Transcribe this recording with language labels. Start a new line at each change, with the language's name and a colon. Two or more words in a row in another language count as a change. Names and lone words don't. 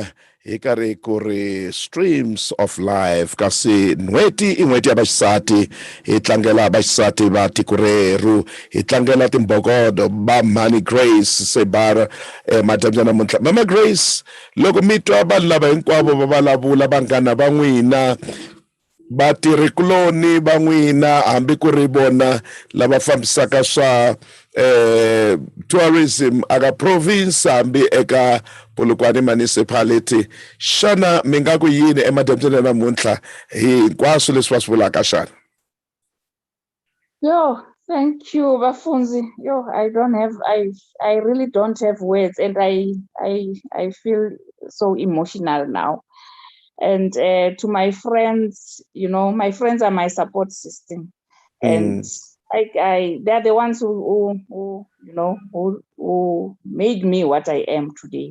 Tsonga: hi karhi ku ri
English: streams of life
Tsonga: kasi n'hweti i n'hweti ya vaxisati hi tlangela vaxisati va tiko reru hi tlangela timbokodo ba Mani Grace Sibara madyambu namuntlha. Mama Grace, loko mi twa vanhu lava hinkwavo va vulavula vanghana va n'wina vatirhikuloni va n'wina hambi ku ri vona lava fambisaka swa tourism aka province hambi eka Polokwane municipality, xana mi nga ku yini emadyambyini namuntlha hi hinkwaswo leswi va swi vulaka xana?
English: Yo, thank you, Bafunzi. Yo, I really don't have words, and I feel so emotional now. And to my friends, my friends are my support system, and they're the ones who made me what I am today.